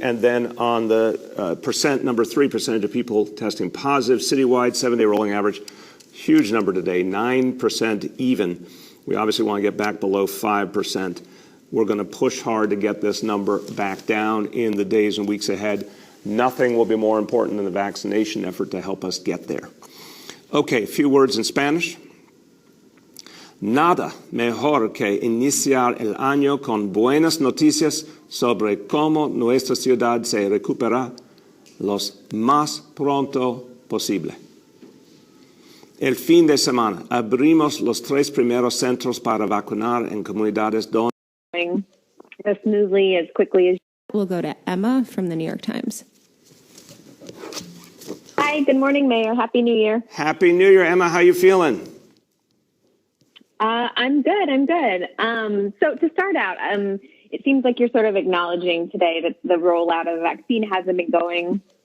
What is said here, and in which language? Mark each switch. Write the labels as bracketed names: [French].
[English] And then on the percent, number 3, percentage of people testing positive, citywide, 7-day rolling average, huge number today, 9% even. We obviously want to get back below 5%. We're going to push hard to get this number back down in the days and weeks ahead. Nothing will be more important than the vaccination effort to help us get there. Okay, a few words in Spanish. [Spanish] Nada mejor que iniciar el año con buenas noticias sobre cómo nuestra ciudad se recupera lo más pronto posible. El fin de semana abrimos los 3 primeros centros para vacunar en comunidades donde [English] as smoothly, as quickly as. We'll go to Emma from the New York Times. Hi, good morning, Mayor. Happy New Year. Happy New Year, Emma. How you feeling? I'm good. So to start out, it seems like you're sort of acknowledging today that the rollout of the vaccine hasn't been going